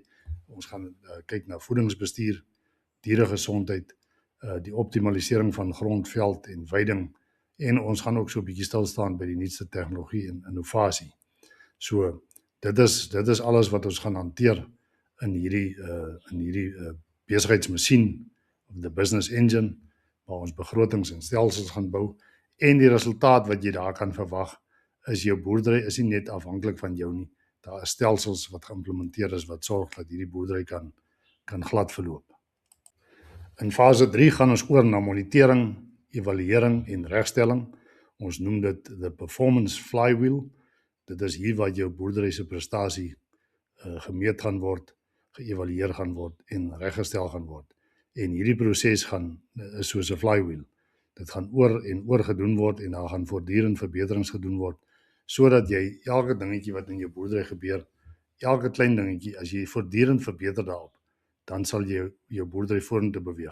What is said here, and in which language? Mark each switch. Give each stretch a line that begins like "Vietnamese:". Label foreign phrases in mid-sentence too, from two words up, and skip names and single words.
Afrikaans: Ons gaan kyk na voedingsbestuur, dieregesondheid, die optimalisering van grond, veld en veiding, en ons gaan ook so 'n bietjie stil staan by die nuutste tegnologie en innovasie. So dit is alles wat ons gaan hanteer in hierdie besigheidsmasjien of
English: the business engine,
Afrikaans: waar ons begrotings en stelsels gaan bou, en die resultaat wat jy daar kan verwag is jou boerdery is nie net afhanklik van jou nie. Daar is stelsels wat geïmplementeer is wat sorg dat hierdie boerdery kan glad verloop. In fase 3 gaan ons oor na monitering, evaluering en regstelling. Ons noem dit
English: the performance flywheel.
Afrikaans: Dit is hier waar jou boerdery se prestasie gemeet gaan word, geëvalueer gaan word en reggestel gaan word. En hierdie proses is soos 'n flywheel. Dit gaan oor en oor gedoen word en daar gaan voortdurend verbeterings gedoen word, sodat jy elke dingetjie wat in jou boerdery gebeur, elke klein dingetjie, as jy voortdurend verbeter daarop, dan sal jy jou boerdery vorentoe beweeg.